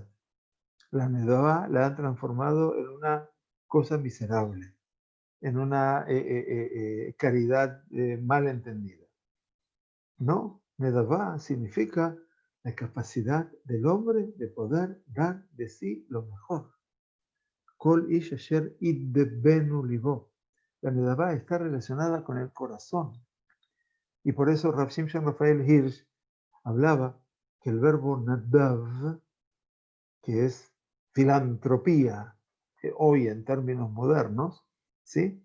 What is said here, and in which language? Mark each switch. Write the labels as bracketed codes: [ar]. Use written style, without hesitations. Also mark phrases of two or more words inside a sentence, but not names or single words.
[es] La Nedavá la han transformado en una cosa miserable, en una caridad mal entendida. No, Nedavá significa la capacidad del hombre de poder dar de sí lo mejor. [he] כל איש אשר ידבנו לבו. [es] La Nedavá está relacionada con el corazón. Y por eso Rav Shimshon Rafael Hirsch hablaba que el verbo nadav, que es filantropía, hoy en términos modernos, ¿sí?